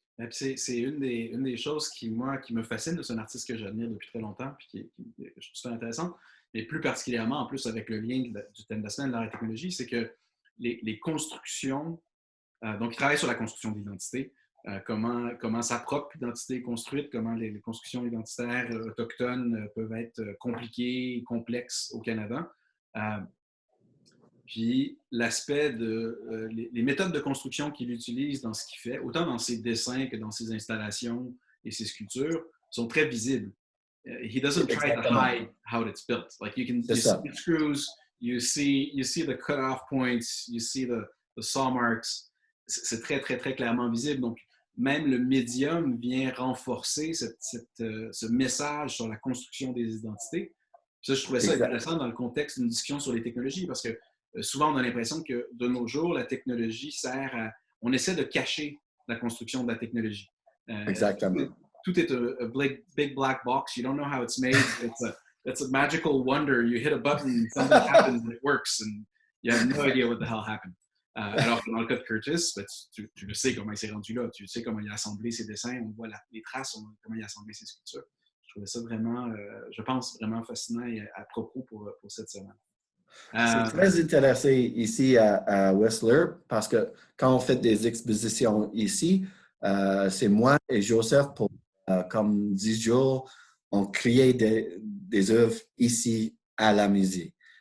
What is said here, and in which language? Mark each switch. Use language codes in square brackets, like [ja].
[fr] C'est une des choses qui me fascine de ce artiste que j'admire depuis très longtemps, puis que je trouve ça intéressant, et plus particulièrement en plus avec le lien du thème de la semaine, l'art et technologie, c'est que les constructions, donc il travaille sur la construction d'identité, comment sa propre identité est construite, comment les constructions identitaires autochtones peuvent être compliquées, complexes au Canada. Puis l'aspect de les méthodes de construction qu'il utilise dans ce qu'il fait, autant dans ses dessins que dans ses installations et ses sculptures, sont très visibles. [en] He doesn't try to hide how it's built. Like you see the screws, you see the cut-off points, you see the saw marks. [fr] C'est très, très, très clairement visible. Donc, même le médium vient renforcer ce message sur la construction des identités. Ça, je trouvais ça intéressant dans le contexte d'une discussion sur les technologies, parce que souvent, on a l'impression que de nos jours, la technologie sert à... On essaie de cacher la construction de la technologie. Exactement. Tout est [en] a big black box. You don't know how it's made. It's a magical wonder. You hit a button, something happens, and it works, and you have no idea what the hell happened. [fr] Alors que dans le cas de Curtis, ben, tu le sais comment il s'est rendu là. Tu sais comment il a assemblé ses dessins. On voit les traces, comment il a assemblé ses sculptures. Je trouvais ça vraiment, je pense, vraiment fascinant et à propos pour cette semaine. C'est très intéressant ici à Whistler parce que quand on fait des expositions ici, c'est moi et Joseph pour comme 10 jours, on créait des œuvres ici à la musée.